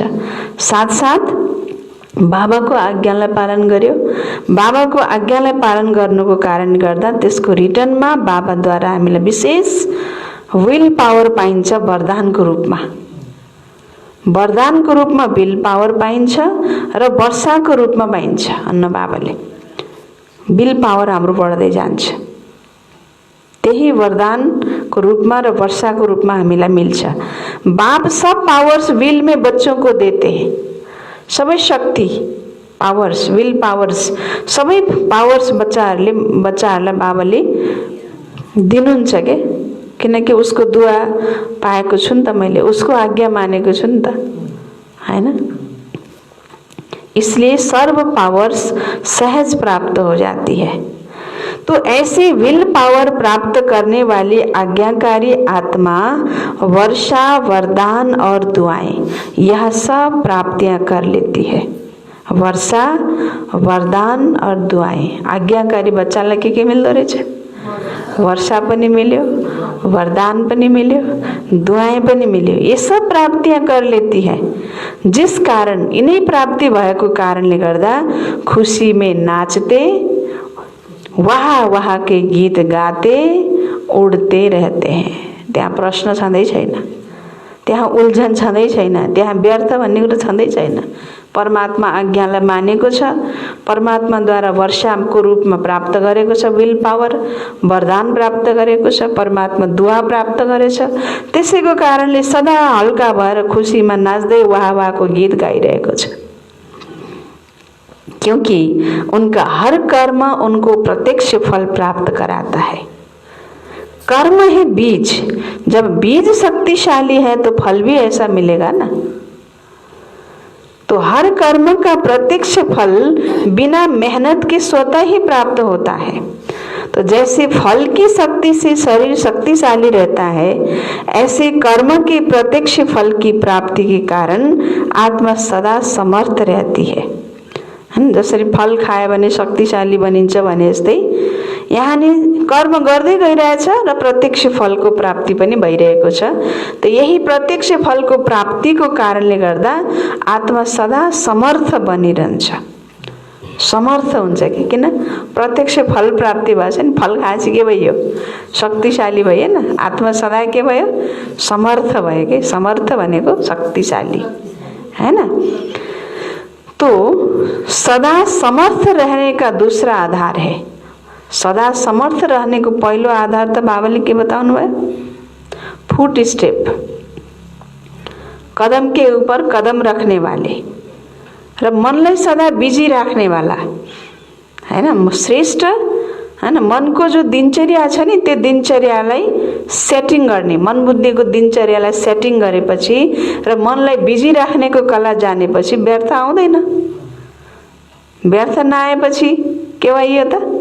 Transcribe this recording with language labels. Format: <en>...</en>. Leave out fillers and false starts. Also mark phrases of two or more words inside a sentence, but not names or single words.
<ne>साथ साथ बाबाको आज्ञालाई पालन गर्यो, बाबाको आज्ञालाई पालन गर्नुको कारणले गर्दा त्यसको रिटर्नमा बाबाद्वारा हामीलाई विशेष</ne> <en>will power</en> <ne>पाइन्छ, वरदानको रूपमा। वरदानको रूपमा</ne> <en>will power</en> <ne>पाइन्छ र वर्षाको रूपमा पाइन्छ। अन्न बाबाले</ne> <en>will power</en> <ne>हाम्रो बढ्दै जान्छ, त्यही वरदानको रूपमा र वर्षाको रूपमा हामीलाई मिल्छ।</ne> <hi>बाप सब पावर्स विल में बच्चों को देते हैं।</hi> <ne>सबै शक्ति पावर्स,</ne> <en>will powers,</en> <ne>सबै पावर्स बच्चाहरूलाई बाबाले दिनुहुन्छ के, किनकि उसको दुआ पाएको छु नि त मैले, उसको आज्ञा मानेको छु नि त, हैन?</ne> <hi>इसलिए सर्व पावर्स सहज प्राप्त हो जाती है। तो ऐसे विल पावर प्राप्त करने वाली आज्ञाकारी आत्मा वर्षा, वरदान और दुआएं यह सब प्राप्तियां कर लेती है। वर्षा, वरदान और दुआएं,</hi> <ne>आज्ञाकारी बच्चालाई के मिल्दो रहेछ, वर्षा पनि मिल्यो, वरदान पनि मिल्यो, दुआएं पनि मिल्यो।</ne> <hi>ये सब प्राप्तियां कर लेती है। जिस कारण इन्हीं प्राप्ति</hi> <ne>भएको कारणले गर्दा</ne> <hi>खुशी में नाचते, वाह वाह के गीत गाते उड़ते रहते हैं।</hi> <ne>त्यहाँ प्रश्न छँदै छैन, त्यहाँ उल्झन छँदै छैन, त्यहाँ व्यर्थ भन्ने कुरा छँदै छैन। परमात्मा आज्ञालाई मानेको छ, परमात्माद्वारा वर्षाको रूपमा प्राप्त गरेको छ</ne> <en>will power,</en> <ne>वरदान प्राप्त गरेको छ, परमात्मा दुआ प्राप्त गरेछ। त्यसैको कारणले सदा हल्का भएर खुसीमा नाच्दै वाह वाहको गीत गाइरहेको छ।</ne> <hi>क्योंकि उनका हर कर्म उनको प्रत्यक्ष फल प्राप्त कराता है। कर्म है बीज, जब बीज शक्तिशाली है तो फल भी ऐसा मिलेगा ना। तो हर कर्म का प्रत्यक्ष फल बिना मेहनत के स्वतः ही प्राप्त होता है। तो जैसे फल की शक्ति से शरीर शक्तिशाली रहता है, ऐसे कर्म के प्रत्यक्ष फल की प्राप्ति के कारण आत्मा सदा समर्थ रहती है।</hi> <ne>जसरी फल खायो भने शक्तिशाली बनिन्छ भने जस्तै यहाँ नि कर्म गर्दै गइरहेछ र प्रत्यक्ष फलको प्राप्ति पनि भइरहेको छ। त यही प्रत्यक्ष फलको प्राप्तिको कारणले गर्दा आत्मा सदा समर्थ बनिरहन्छ। समर्थ हुन्छ कि किन प्रत्यक्ष फल प्राप्ति भएछ नि फल खाएपछि के भयो शक्तिशाली भयो हैन आत्मा सदा के भयो समर्थ भयो कि समर्थ भनेको शक्तिशाली हैन</ne> <hi>तो सदा समर्थ रहने का दूसरा आधार है</hi> <ne>सदा समर्थ रहने को पहिलो आधार त बाबाले के बताउनु भयो</ne> <en>foot step</en> <hi>कदम के ऊपर कदम रखने वाले</hi> <ne>र मनलाई सदा बिजी राख्ने वाला हैन श्रेष्ठ हैन मनको जो दिनचर्या छ नि त्यो दिनचर्यालाई सेटिङ गर्ने मन बुद्धिको दिनचर्यालाई सेटिङ गरेपछि र मनलाई बिजी राख्नेको कला जानेपछि व्यर्थ आउँदैन व्यर्थ नआएपछि के भयो त</ne>